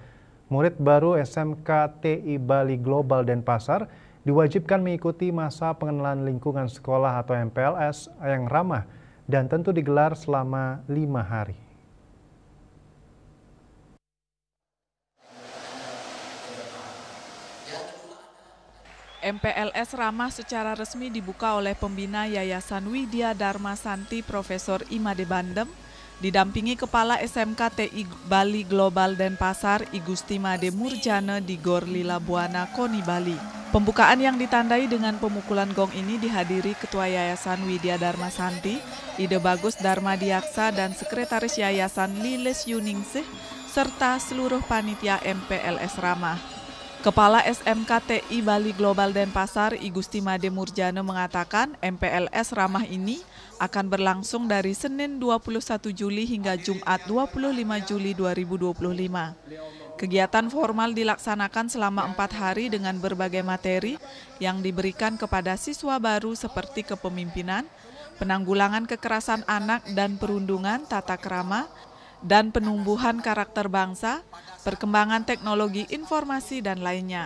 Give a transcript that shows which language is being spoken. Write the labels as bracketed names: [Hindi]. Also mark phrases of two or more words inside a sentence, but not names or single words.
[Indonesian] Murid baru SMKTI Bali Global Denpasar diwajibkan mengikuti masa pengenalan lingkungan sekolah atau MPLS yang ramah dan tentu digelar selama 5 hari. MPLS ramah secara resmi dibuka oleh pembina Yayasan Widya Dharma Santi Profesor Imade Bandem, didampingi Kepala SMKTI Bali Global Denpasar I Gusti Made Murjana di Gor Lila Buana Koni Bali. Pembukaan yang ditandai dengan pemukulan gong ini dihadiri Ketua Yayasan Widya Dharma Santi, Ide Bagus Dharma Diaksa dan Sekretaris Yayasan Lilis Yuningsih, serta seluruh panitia MPLS ramah. Kepala SMKTI Bali Global Denpasar I Gusti Made Murjana mengatakan MPLS ramah ini akan berlangsung dari Senin 21 Juli hingga Jumat 25 Juli 2025. Kegiatan formal dilaksanakan selama 4 hari dengan berbagai materi yang diberikan kepada siswa baru seperti kepemimpinan, penanggulangan kekerasan anak dan perundungan, tata krama, dan penumbuhan karakter bangsa, perkembangan teknologi informasi, dan lainnya.